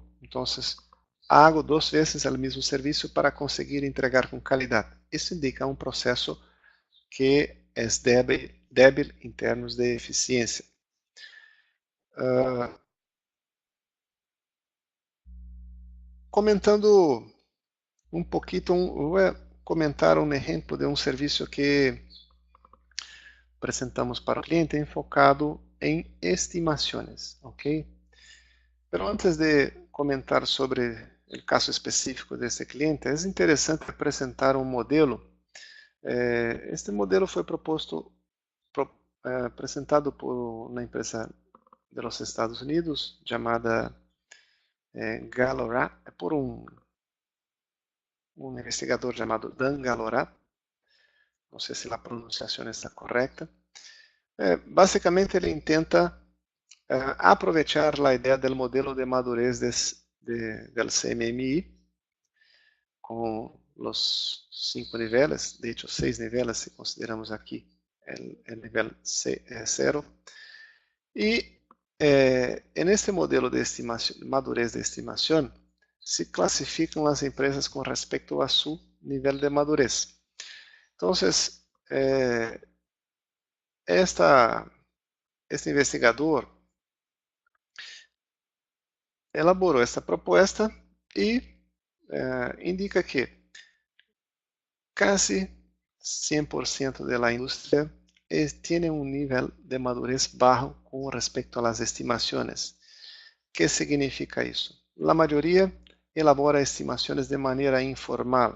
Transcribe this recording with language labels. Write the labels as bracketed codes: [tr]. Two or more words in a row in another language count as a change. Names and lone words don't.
[es] Entonces, hago 2 veces el mismo servicio para conseguir entregar con calidad. Isso indica un proceso que es débil en términos de eficiencia. [pt] Comentando um pouquinho, vou comentar um exemplo de um serviço que apresentamos para o cliente enfocado em estimações, ok? [es] Pero antes de comentar [pt] sobre o caso específico desse cliente, é interessante apresentar um modelo. Este modelo foi apresentado por uma empresa dos Estados Unidos chamada Galora, por um investigador chamado Dan Galora. Não sei se a pronunciação está correta. Basicamente, ele tenta aprovechar a ideia do modelo de [es] madurez del [pt] CMMI com os 5 níveis, [es] de hecho [pt] 6 níveis se consideramos aqui o nível 0. E [es] en este modelo de madurez [pt] de estimação se classificam as empresas com respeito a seu nível de madurez. Então, este investigador elaborou esta proposta e indica que [es] casi 100% de la industria tiene un nivel de madurez bajo con respecto a las estimaciones. ¿Qué significa eso? La mayoría elabora estimaciones de manera informal.